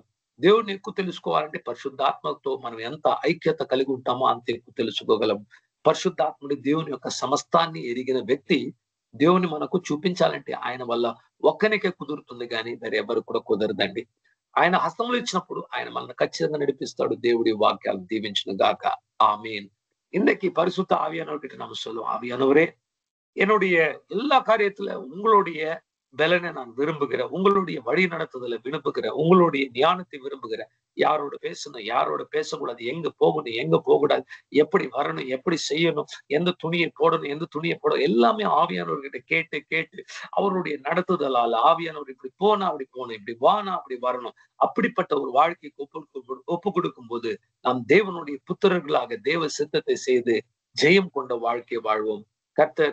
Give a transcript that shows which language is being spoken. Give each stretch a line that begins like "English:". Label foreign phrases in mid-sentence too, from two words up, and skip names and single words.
Telugu: దేవుడిని ఎక్కువ తెలుసుకోవాలంటే పరిశుద్ధాత్మతో మనం ఎంత ఐక్యత కలిగి ఉంటామో అంత ఎక్కువ తెలుసుకోగలం. పరిశుద్ధాత్ముడి దేవుని యొక్క సమస్తాన్ని ఎరిగిన వ్యక్తి దేవుని మనకు చూపించాలంటే ఆయన వల్ల ఒక్కనికే కుదురుతుంది, కానీ మరి ఎవరు కూడా కుదరదండి. ఆయన హస్తములు ఇచ్చినప్పుడు ఆయన మనల్ని ఖచ్చితంగా నడిపిస్తాడు. దేవుడి వాక్యాలు దీవించును గాక. ఆమేన్.
Tamil: இன்னைக்கு பரிசுத்த ஆவியானவர்கிட்ட நம்ம சொல்லுவோம், ஆவியானவரே, என்னுடைய எல்லா காரியத்துல உங்களுடைய பலனை நான் விரும்புகிறேன், உங்களுடைய வழி நடத்துதலை விரும்புகிறேன், உங்களுடைய ஞானத்தை விரும்புகிறேன். யாரோட பேசணும், யாரோட பேசக்கூடாது, எங்க போகணும், எங்க போகக்கூடாது, எப்படி வரணும், எப்படி செய்யணும், எந்த துணியை போடணும், எந்த துணியை போடணும், எல்லாமே ஆவியானவர்கிட்ட கேட்டு கேட்டு அவருடைய நடத்துதலால ஆவியானவர் இப்படி போனா அப்படி போகணும், இப்படி வானா அப்படி வரணும், அப்படிப்பட்ட ஒரு வாழ்க்கைக்கு ஒப்பு கொடுக்கும் போது நாம் தேவனுடைய புத்திரர்களாக தேவ சித்தத்தை செய்து ஜெயம் கொண்ட வாழ்க்கை வாழ்வோம்.